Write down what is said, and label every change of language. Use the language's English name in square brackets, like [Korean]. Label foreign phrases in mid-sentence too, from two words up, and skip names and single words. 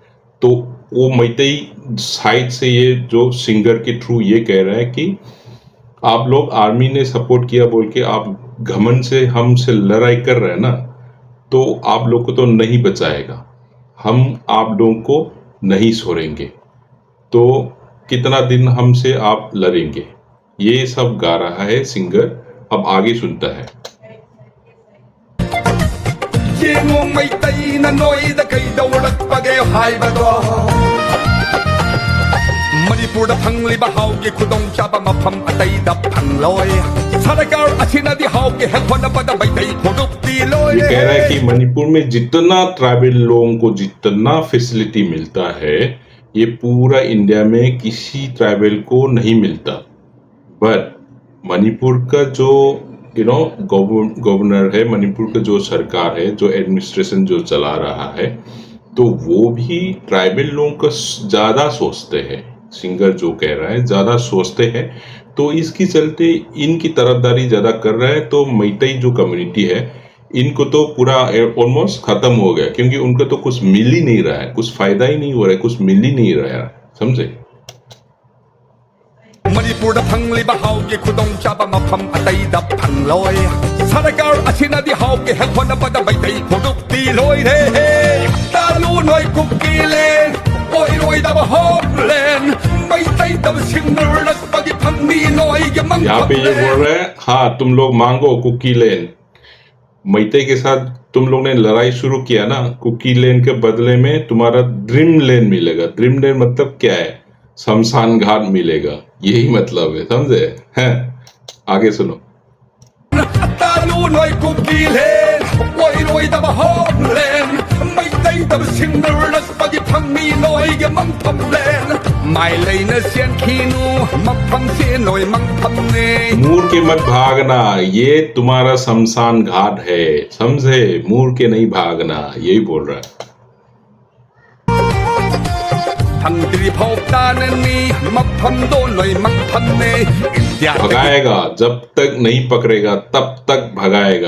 [Hindi] तो वो मैतई साइड से ये जो सिंगर के थ्रू ये कह रहा है कि आप लोग आर्मी ने सपोर्ट किया बोल के आप घमंड से हमसे लड़ाई कर रहे हैं ना, तो आप लोग को तो नहीं बचाएगा, हम आप लोगों को नहीं छोड़ेंगे, तो कितना दिन हमसे आप लड़ेंगे। ये सब गा रहा है सिंगर। अब आगे सुनता है। [Manipuri] Yengo mai tai na noi da kai do rat page hai ba do Manipur da phangli ba hau ge khudong cha ba ma pham atai da phang loi Sarakar achina di hau ge he khona ba da bai tai khodup ti loi [Hindi] ये कह रहा है कि मणिपुर में जितना ट्राइबल लोगों को जितना फैसिलिटी मिलता है, ये पूरा इंडिया में किसी ट्राइबल को नहीं मिलता। बट मणिपुर का जो गवर्नर है, मणिपुर का जो सरकार है, जो एडमिनिस्ट्रेशन जो चला रहा है, तो वो भी ट्राइबल लोगों का ज़्यादा सोचते हैं। सिंगर जो कह रहा है ज़्यादा सोचते हैं, तो इसकी चलते इनकी तरफदारी ज़्यादा कर रहा है। तो मैतई जो कम्युनिटी है इनको तो पूरा ऑलमोस्ट ख़त्म हो गया, क्योंकि उनको तो कुछ मिल ही नहीं रहा है, कुछ फ़ायदा ही नहीं हो रहा है, कुछ मिल ही नहीं रहा है, समझे। [Manipuri] ꯃꯅꯤꯄꯨꯔꯗ ꯐꯪꯂꯤꯕ ꯍꯥꯎꯒꯤ ꯈꯨꯗꯣꯡꯆꯥꯕ ꯃꯐꯝ ꯑꯇꯩꯗ ꯐꯪꯂꯣꯏ ꯁꯔꯀꯥꯔ ꯑꯁꯤꯅꯗꯤ ꯍꯥꯎꯒꯤ ꯍꯦꯛ ꯍꯣꯠꯅꯕꯗ ꯃꯩꯇꯩ ꯐꯨꯔꯨꯞꯇꯤ ꯂꯣꯏꯔꯦ ꯇꯥꯂꯨ ꯅꯣꯏ ꯀꯨꯀꯤꯂꯦꯟ ꯑꯣꯏꯔꯣꯏꯗꯕ ꯍꯣꯞꯂꯦꯟ ꯃꯩꯇꯩꯗꯕ ꯁꯤꯡꯅꯔꯛꯄꯒꯤ ꯐꯪꯅꯤ ꯅꯣꯏꯒꯤ [Hindi] यहाँ पे ये बोल रहा है, हाँ तुम लोग मांगो कुकी लैंड। मैते के साथ तुम लोग ने लड़ाई शुरू किया ना, कुकी लैंड के बदले में तुम्हारा [English] dream land [Hindi] मिलेगा। [English] dream land [Hindi] मतलब क्या है? शमशान घाट मिलेगा, यही मतलब है, समझे हैं। आगे सुनो। [Manipuri] तालू नोई कुकीलेन ओइरोइदबा होमलेन मैतैदब सिंगरलक्पगि फंगमी नोइगे मंगफमलेन माइलेन सेन खीनु मफम से नोई मंगफमने। [Hindi] मूर के मत भागना, ये तुम्हारा शमशान घाट है, समझे। मूर के नहीं भागना, यही बोल रहा है। भगाएगा, जब तक नहीं पकड़ेगा तब तक भगाएगा।